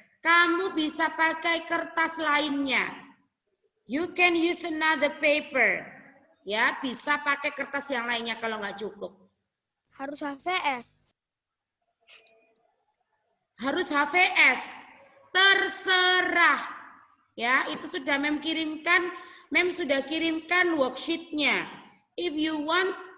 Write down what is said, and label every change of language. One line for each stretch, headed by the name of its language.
Indonesian: Kamu bisa pakai kertas lainnya.
English: You can use another paper.
Indonesian: Ya, bisa pakai kertas yang lainnya kalau nggak cukup. Harus HVS. Harus HVS. Terserah. Ya, itu sudah Mem kirimkan. Mem sudah kirimkan worksheet-nya.
English: If you want